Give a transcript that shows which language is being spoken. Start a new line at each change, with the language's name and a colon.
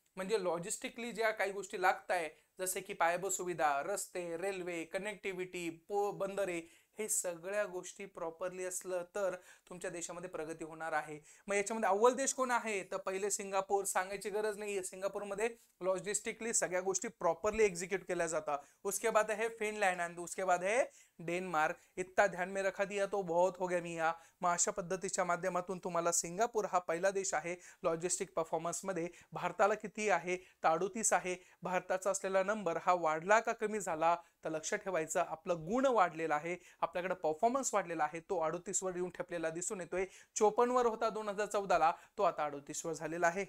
Marathi: म्हणजे लॉजिस्टिकली ज्या काही गोष्टी लागत आहे, जसे की पायाभूत सुविधा, रस्ते, रेल्वे, कनेक्टिव्हिटी, बंदरे, हे सगळ्या गोष्टी प्रॉपरली असलं तर तुमच्या देशामध्ये प्रगती होणार आहे. मग याच्यामध्ये अव्वल देश कोण आहे, तर पहिले सिंगापूर, सांगायची गरज नाही. सिंगापूरमध्ये लॉजिस्टिकली सगळ्या गोष्टी प्रॉपरली एक्झिक्यूट केल्या जातात.
Hindi: उसके बाद है फिनलैंड आणि उसके बाद है डेन्मार्क. इतना ध्यान में रखा दिया तो बहुत हो गया मिया.
Marathi: मग अशा पद्धतीच्या माध्यमातून तुम्हाला सिंगापूर हा पहिला देश आहे लॉजिस्टिक परफॉर्मन्स मध्ये. भारताला किती आहे, तर 38 आहे. भारताचा असलेला नंबर हा वाढला का कमी झाला, तर लक्ष ठेवायचं आपलं गुण वाढलेला आहे, आपल्याकडे परफॉर्मन्स वाढलेला आहे. तो 38 वर येऊन ठेपलेला दिसून येतोय. 54 वर होता 2014ला, तो आता 38 वर झालेला आहे.